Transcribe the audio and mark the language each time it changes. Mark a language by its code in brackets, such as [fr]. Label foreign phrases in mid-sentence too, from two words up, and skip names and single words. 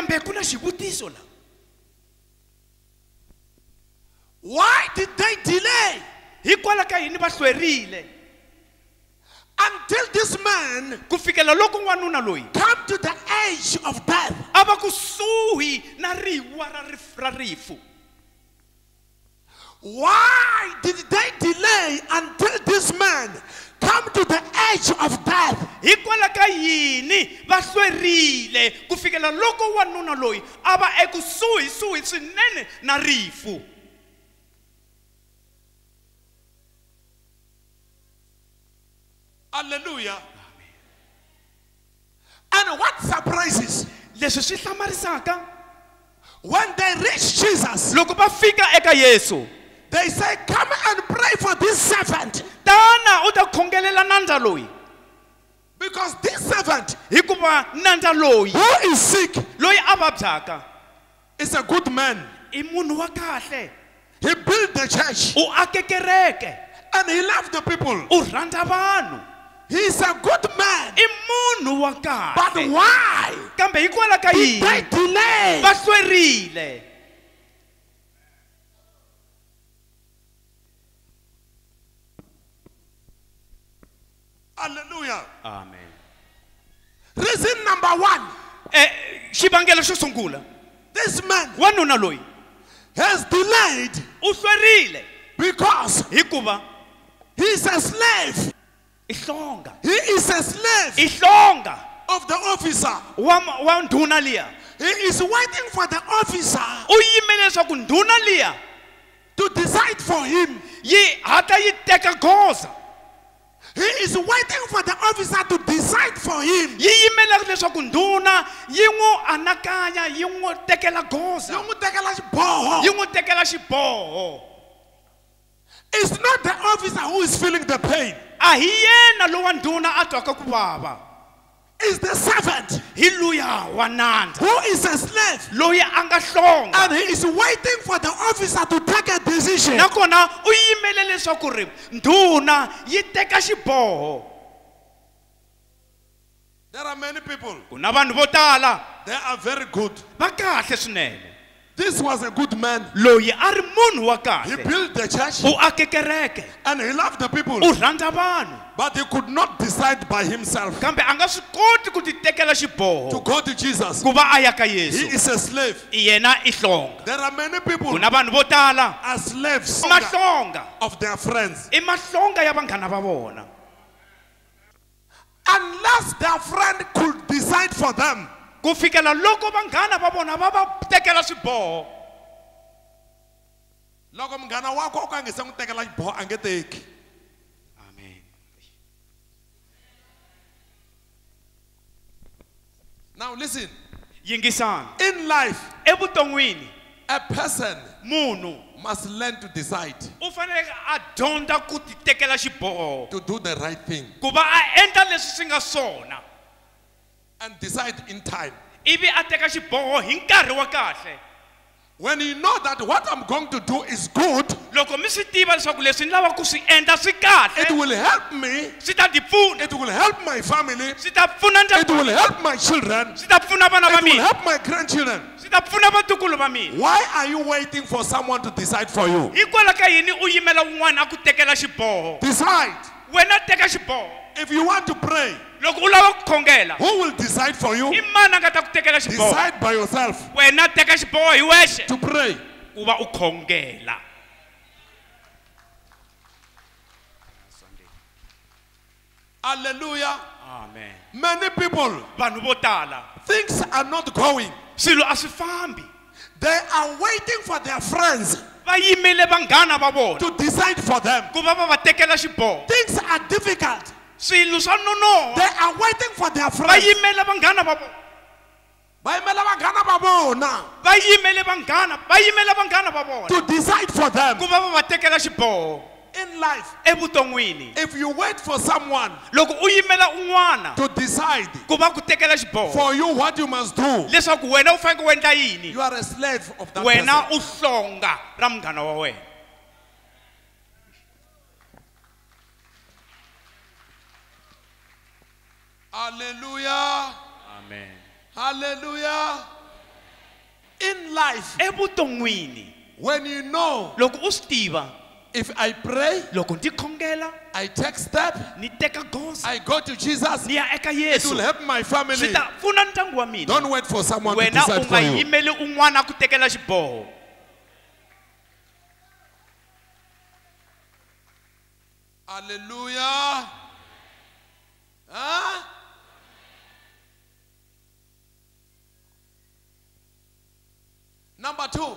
[en] Why did they delay until this man come to the age of death? Why did they delay until this man come to the edge of death? [ts] hikwalaho ka yini va hlwerile ku fikela loko wanuna loyi a va ekusuhi swinene na rifu? [en] Hallelujah. And what surprises, [ts] leswi swi hlamarisaka, [en] when they reach Jesus, [ts] loko va fika eka Yesu, [en] they say, come and pray for this servant. [ts] tana u ta khongelela nandza loyi, [en] Because this servant [ts] hikuva nandza loyi [en] who is sick [ts] loyi a vabyaka [en] is a good man. [ts] i munhu wa kahle, [en] He built the church [ts] u ake kereke, [en] and he loved the people. [ts] u rhandza vanhu, [en] He is a good man. [ts] i munhu wa [en] But [ts] kahle. [en] why [ts] Kambe hikwalaho ka [en] did they [ts] yini [en] delay? [ts] va hlwerile? [en] Hallelujah. Amen. Reason number one, [ts] Xivangelo xo sungula, [en] this man [ts] wanuna loyi [en] has delayed [ts] u hlwerile [en] because [ts] hikuva [en] he is a slave. [ts] i hlonga, [en] He is a slave [ts] i hlonga [en] of the officer. [ts] wa ndhuna liya. [en] He is waiting for the officer [ts] U yimele leswaku ndhuna liya to decide for him. yi hatla yi teka goza, [en] He is waiting for the officer to decide for him. [ts] yi yimele leswaku ndhuna yi n'wi anakanya, yi n'wi tekela goza, Yi n'wi tekela xiboho. yi n'wi tekela xiboho. [en] It's not the officer who is feeling the pain. [ts] A hi yena lowa ndhuna a twaka ku vava, [en] It's the servant [ts] hi luya wa nandza [en] who is a slave. [ts] loyi a nga hlonga, [en] And he is waiting for the officer to take a decision. [ts] nakona u yimele leswaku ri ndhuna yi teka xiboho. [en] There are many people. [ts] Ku na vanhu vo tala [en] They are very good. [ts] va kahle swinene. [en] This was a good man. [ts] Loyi a ri munhu wa [en] He [ts] kahle, [en] built the church [ts] u ake kereke, [en] and he loved the people. [ts] u rhandza vanhu, [en] But he could not decide by himself [ts] kambe a nga swi koti ku ti tekela [en] to [ts] xiboho [en] go to Jesus. [ts] ku va a ya ka [en] He [ts] Yesu. [en] is a slave. [ts] I yena i hlonga. [en] There are many people [ts] Ku na vanhu vo tala [en] are slaves [ts] mahlonga, [en] of their friends. [ts] i mahlonga ya vanghana va vona. [en] Unless their friend could decide for them, [ts] Ku fikela loko vanghana va vona va va tekela swiboho. loko munghana wako o ka a nge se n'wi tekela xiboho a nge teki. [en] Amen. Now listen, [ts] Yingisani, [en] in life, [ts] evuton'wini [en] a person [ts] munhu [en] must learn to decide [ts] u fanele a dyondza ku ti tekela xiboho, [en] to do the right thing [ts] ku va a endla leswi swi nga swona, [en] and decide in time. [ts] ivi a teka xiboho hi nkarhi wa kahle. [en] When you know that what I'm going to do is good, [ts] Loko mi swi tiva leswaku leswi ni lava ku swi endla swi [en] it [ts] kahle, [en] will help me, [ts] swi ta ti pfuna, [en] it will help my family, [ts] swi ta pfuna [en] it will [ts] ndyangu, [en] help my children, [ts] swi ta pfuna vana va [en] it will [ts] mina, [en] help my grandchildren. [ts] swi ta pfuna vatukulu va mina. [en] Why are you waiting for someone to decide for you? [ts] Hikwalaho ka yini u yimela un'wana a ku tekela xiboho? [en] Decide. [ts] Wena teka xiboho. [en] If you want to pray, [ts] Loko u lava ku khongela, [en] who will decide for you? [ts] i mani a nga ta ku tekela xiboho? [en] Decide by yourself [ts] Wena teka xiboho hi wexe [en] to pray. [ts] ku va u khongela. [en] Hallelujah. Amen. Many people, [ts] Vanhu vo tala [en] things are not going. [ts] swilo a swi fambi, [en] They are waiting for their friends [ts] va yimele vanghana va vona [en] to decide for them. [ts] ku va va va tekela xiboho. [en] Things are difficult. [ts] Swilo swa nonoha, [en] They are waiting for their [ts] va [en] friends. [ts] yimele vanghana va vona, Va yimela vanghana va vona va yimele vanghana va vona [en] to decide for them. [ts] ku va va va tekela xiboho. [en] In life, [ts] Evuton'wini [en] if you wait for someone [ts] loko u yimela un'wana [en] to decide [ts] ku va ku tekela xiboho [en] for you what you must do, [ts] leswaku wena u fanele ku endla yini, [en] you are a slave of that [ts] wena [en] person. [ts] u hlonga ra munghana wa wena. [en] Hallelujah. Amen. Hallelujah. In life, [ts] Evuton'wini [en] when you know, [ts] loko u swi tiva, [en] if I pray, [ts] loko ndi khongela, [en] I take step, [ts] ni teka goza, [en] I go to Jesus, [ts] ni ya eka [en] it [ts] Yesu, [en] will help my family. [ts] swi ta pfuna ndyangu wa mina. [en] Don't wait for someone to [ts] Wena u [en] decide [ts] nga [en] for you. [ts] yimeli un'wana a ku tekela xiboho. [en] Hallelujah. Huh? Number 2,